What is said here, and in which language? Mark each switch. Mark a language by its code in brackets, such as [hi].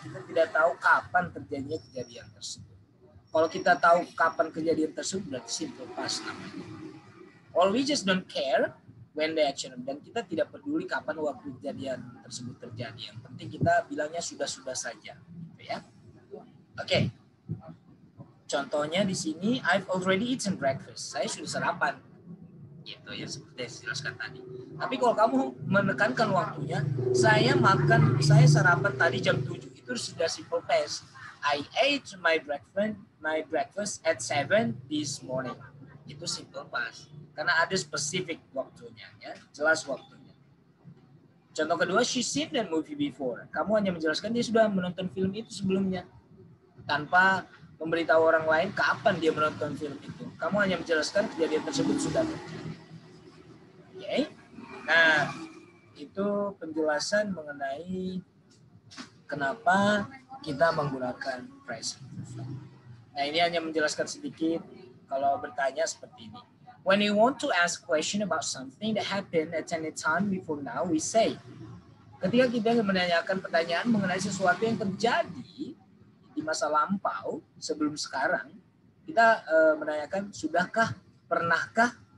[id] Kita tidak tahu kapan terjadinya kejadian tersebut. Kalau kita tahu kapan kejadian tersebut, berarti simple past namanya. [en] Or we just don't care when the action happened. [id] Dan kita tidak peduli kapan waktu kejadian tersebut terjadi. Yang penting kita bilangnya sudah-sudah saja. Gitu ya. Oke. Contohnya di sini, [en] I've already eaten breakfast. [id] Saya sudah sarapan. Gitu ya, seperti yang dijelaskan tadi. Tapi kalau kamu menekankan waktunya, saya sarapan tadi jam 7, itu sudah simple past. [en] I ate my breakfast at 7 this morning. [id] Itu simple past. Karena ada spesifik waktunya, ya, jelas waktunya. Contoh kedua, [en] she's seen that movie before. [id] Kamu hanya menjelaskan dia sudah menonton film itu sebelumnya, tanpa memberitahu orang lain kapan dia menonton film itu. Kamu hanya menjelaskan kejadian tersebut sudah terjadi. Okay. Nah, itu penjelasan mengenai kenapa kita menggunakan present perfect. Nah, ini hanya menjelaskan sedikit. Kalau bertanya seperti ini. [en] When we want to ask question about something that happened at any time before now, we say. [id] Ketika kita menanyakan pertanyaan mengenai sesuatu yang terjadi di masa lampau sebelum sekarang, kita menanyakan sudahkah, pernahkah?